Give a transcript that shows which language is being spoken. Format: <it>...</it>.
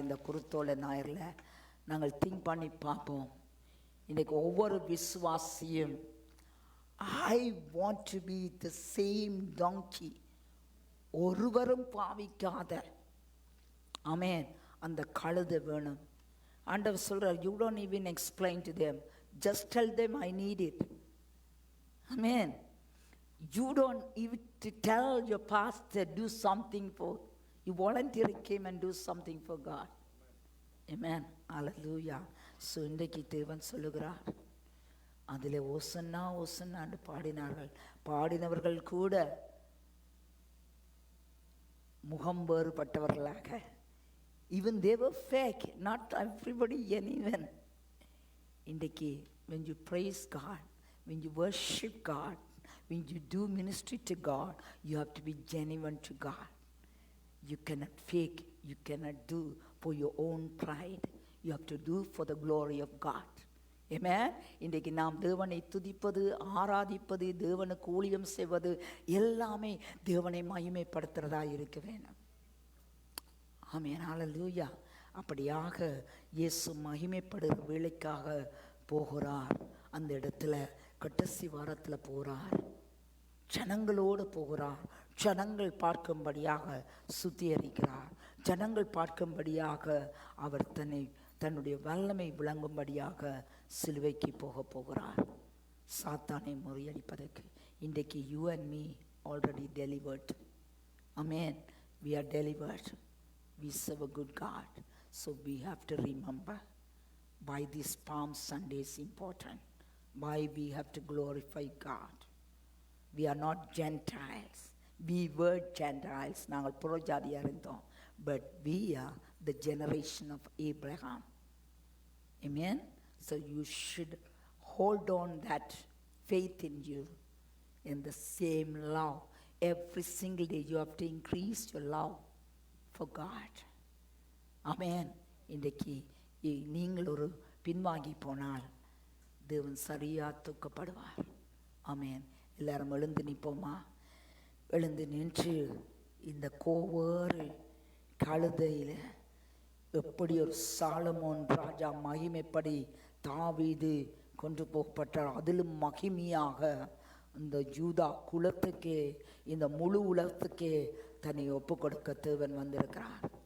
<ta>இந்த குருத்தோலை ஞாயிறில் நாங்கள் திங்க் பண்ணி பார்ப்போம். இன்றைக்கு ஒவ்வொரு விசுவாசியும்</ta> <en>I want to be the same donkey,</en> <ta>ஒருவரும் பாவிக்காத, ஆமென், அந்த கழுதை வேணும். ஆண்டவர் சொல்றார்,</ta> <en>you don't even explain to them, just tell them I need it. Amen. You don't even tell your pastor do something for, you voluntarily came and do something for God. Amen. Hallelujah.</en> <ta>So இன்றைக்கு தேவன் சொல்லுகிறார், அதில் ஓசன்னா ஓசன்னான்னு பாடினவர்கள் கூட முகம் வேறுபட்டவர்களாக,</ta> <en>even they were fake, not everybody genuine.</en> <ta>இன்றைக்கு</ta> <en>when you praise God, when you worship God, when you do ministry to God, you have to be genuine to God. You cannot fake, you cannot do for your own pride, you have to do for the glory of God. Amen.</en> <ta>இன்றைக்கு நாம் தேவனை துதிப்பது, ஆராதிப்பது, தேவனுக்கு ஊழியம் செய்வது எல்லாமே தேவனை மகிமைப்படுத்துறதா இருக்க வேணும். ஆமென். ஹல்லேலூயா. அப்படியாக இயேசு மகிமைப்படுகிற வேளைக்காக போகிறார். அந்த இடத்துல கடைசி வாரத்தில் போகிறார், ஜனங்களோடு போகிறார். ஜனங்கள் பார்க்கும்படியாக சுத்திகரிக்கிறார். ஜனங்கள் பார்க்கும்படியாக அவர் தன்னுடைய வல்லமை விளங்கும்படியாக சிலுவைக்கு போகிறார், சாத்தானை முறியடிப்பதற்கு. இன்றைக்கு</ta> <en>you and me already delivered. Amen. We are delivered. We serve a good God. So we have to remember why this Palm Sunday is important, why we have to glorify God. We are not Gentiles. We were Gentiles.</en> <ta>நாங்கள் புறஜாதியாக இருந்தோம்.</ta> <en>But we are the generation of Abraham. Amen. So you should hold on that faith in you, in the same love. Every single day you have to increase your love for God. Amen.</en> <ta>இன்றைக்கு நீங்கள் ஒரு பின்வாங்கி போனால் தேவன் சரியாக தூக்கப்படுவார். ஆமென். எல்லாரும் எழுந்து நிற்போமா? எழுந்து நின்று இந்த கோவேறு கழுதையில் எப்படி ஒரு சாலமோன் ராஜா மகிமைப்படி தாவீது கொண்டு போகப்பட்டார், அதிலும் மகிமையாக இந்த யூதா குலத்துக்கே, இந்த முழு உலகத்துக்கே தன்னை ஒப்பு கொடுக்க தேவன் வந்திருக்கிறார்.</ta>